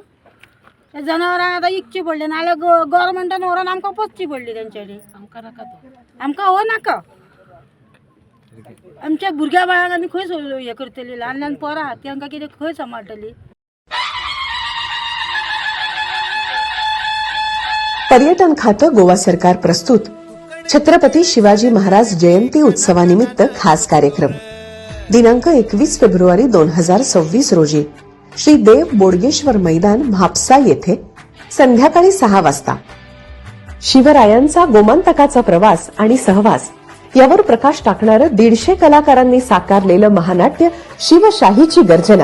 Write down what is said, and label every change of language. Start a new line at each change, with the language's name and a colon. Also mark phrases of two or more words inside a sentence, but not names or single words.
Konkani: त्या जनावरांक आतां इकची पडली नाल्यार गव्हर्मेंटान व्हरोन आमकां पोसची पडली तेंच्यांनी. आमकां हो नाका. आमच्या भुरग्या बाळांक आमी खंय हें करतली? ल्हान ल्हान पोरां आहात तांकां कितें खंय सांबाळटली?
Marathi: पर्यटन खातं गोवा सरकार प्रस्तुत छत्रपती शिवाजी महाराज जयंती उत्सवानिमित्त खास कार्यक्रम दिनांक 21 फेब्रुवारी 2026 रोजी श्री देव बोडगेश्वर मैदान म्हापसा येथे संध्याकाळी 6 वाजता. शिवरायांचा गोमांतकाचा प्रवास आणि सहवास यावर प्रकाश टाकणारं 150 कलाकारांनी साकारलेलं महानाट्य शिवशाहीची गर्जना.